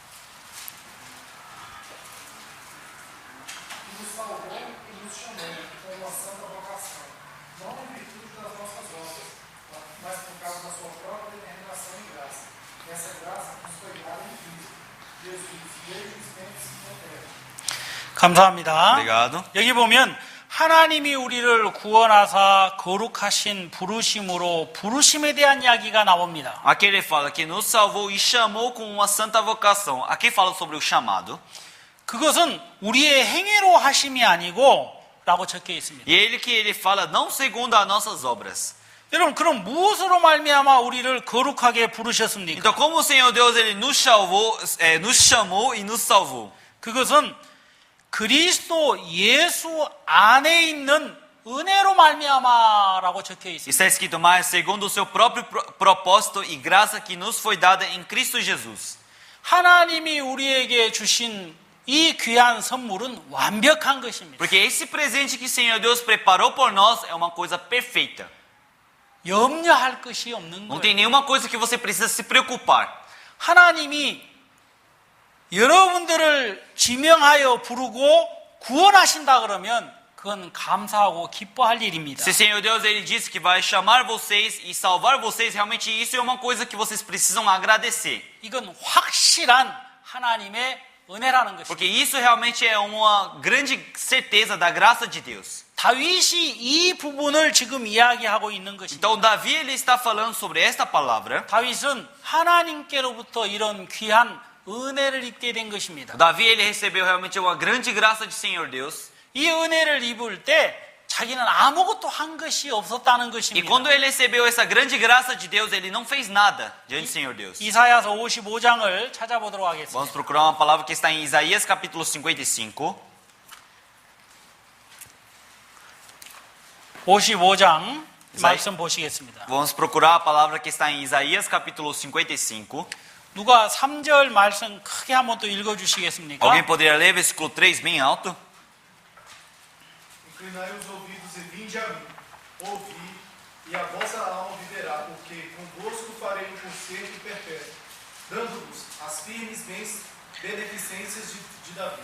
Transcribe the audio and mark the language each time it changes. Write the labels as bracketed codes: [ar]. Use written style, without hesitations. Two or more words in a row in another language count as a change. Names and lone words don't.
[pt] Que nos salvou e nos chamou com uma santa vocação, não em virtude das nossas obras, mas por causa da sua própria determinação e graça. Essa graça nos foi dada em Cristo, Jesus, desde os tempos eternos. [ko] 감사합니다. [pt] Obrigado. [ko] 여기 보면 하나님이 우리를 구원하사 거룩하신 부르심으로 부르심에 대한 이야기가 나옵니다. [pt] Aqui ele fala que nos salvou e chamou com uma santa vocação. Aqui fala sobre o chamado. [ko] 그것은 우리의 행위로 하심이 아니고 라고 적혀 있습니다. [pt] E ele fala não segundo as nossas obras. [ko] 여러분 그럼 무엇으로 말미암아 우리를 거룩하게 부르셨습니까? [pt] Então como o Senhor Deus ele nos chamou e nos salvou? [ko] 그것은 그리스도 예수 안에 있는 은혜로 말미암아라고 적혀 있습니다. [pt] Está escrito, mas segundo o seu próprio propósito e graça que nos foi dada em Cristo Jesus. [ko] 하나님이 우리에게 주신 이 귀한 선물은 완벽한 것입니다. [pt] Porque esse presente que o Senhor Deus preparou por nós é uma coisa perfeita. [ko] 염려할 것이 없는 [pt] Não [ko] 거예요. [pt] tem nenhuma coisa que você precisa se preocupar. [ko] 하나님이 여러분들을 지명하여 부르고 구원하신다 그러면 그건 감사하고 기뻐할 일입니다. [pt] Se o Senhor Deus ele disse que vai chamar vocês e salvar vocês, realmente isso é uma coisa que vocês precisam agradecer. [ko] 이건 확실한 하나님의 은혜라는 것입니다. [pt] Porque isso realmente é uma grande certeza da graça de Deus. [ko] 다윗이 이 부분을 지금 이야기하고 있는 것입니다. [pt] Então Davi ele está falando sobre esta palavra. [ko] 다윗은 하나님께로부터 이런 귀한 은혜를 입게 된 것입니다. [pt] Davi ele recebeu realmente uma grande graça de Senhor Deus. [ko] 이 은혜를 입을 때 자기는 아무것도 한 것이 없었다는 [pt] E [ko] 것입니다. [pt] quando ele recebeu essa grande graça de Deus, ele não fez nada diante do Senhor Deus. [ko] 이사야서 55장을 찾아보도록 하겠습니다. [pt] Vamos procurar uma palavra que está em Isaías capítulo 55. [ko] 55장 말씀 보시겠습니다. [pt] Vamos procurar a palavra que está em Isaías capítulo 55. [ko] 누가 3절 말씀 크게 한번 또 읽어 주시겠습니까? [pt] Alguém poderia ler versículo 3 bem alto? Inclinai os ouvidos e vinde a mim, ouvi, e a vossa alma viverá, porque convosco farei um concerto perpétuo, dando-vos as firmes beneficências de Davi.